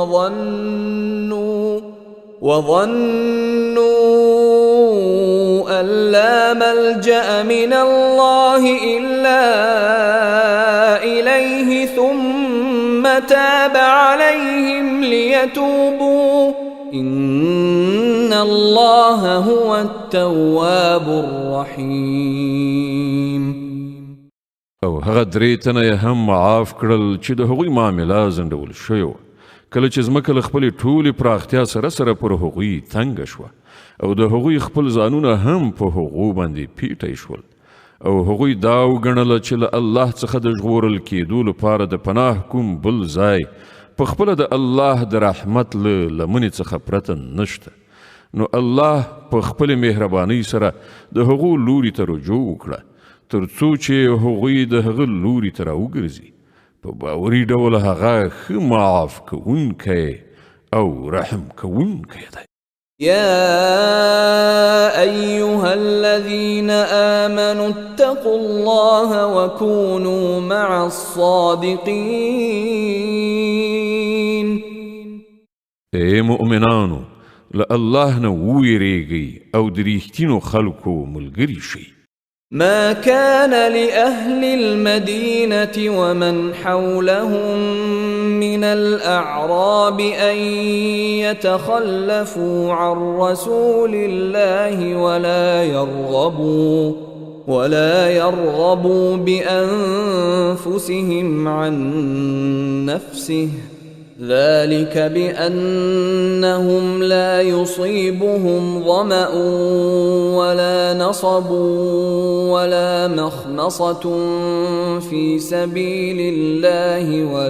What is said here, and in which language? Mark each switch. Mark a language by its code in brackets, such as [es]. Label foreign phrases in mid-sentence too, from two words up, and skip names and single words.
[ar] وظنوا أن لا ملجأ من الله إلا إليه ثم تاب عليهم ليتوبوا إن الله هو التواب الرحيم [ps] او هغه درې تنه یې هم معاف کړل چې د هغوی معامله ځنډول شوې وه کله چې ځمکه له خپلې ټولې پراختیا سره پر هغوی تنګه شوه او د هغوی خپل ځانونه هم په هغو باندې پیټی شول او هغوی دا وګڼله چې له الله څخه د ژغورل کېدو لپاره د پناه کوم بل ځای په خپله د الله د رحمت له لمنې څخه پرته نشته نو الله په خپلې مهربانۍ سره د هغو لوري ته رجوع وکړه تر څو چې هغوی د هغه لوري ته راوګرځي په باوري ډول هغه ښه معاف کوونکی او رحم کوونکی دی [ar] يا أيها الذين آمنوا اتقوا الله وكونوا مع الصادقين [ps] اے مؤمنانو له الله نه وویریږئ او د ریښتینو خلکو ملګري شئ [ar] ما كان لأهل المدينة ومن حولهم من الأعراب أن يتخلفوا عن رسول الله ولا يرغبوا بأنفسهم عن نفسه ذلك بأنهم لا يصيبهم ظمأ ولا نصب ولا مخمصة في سبيل الله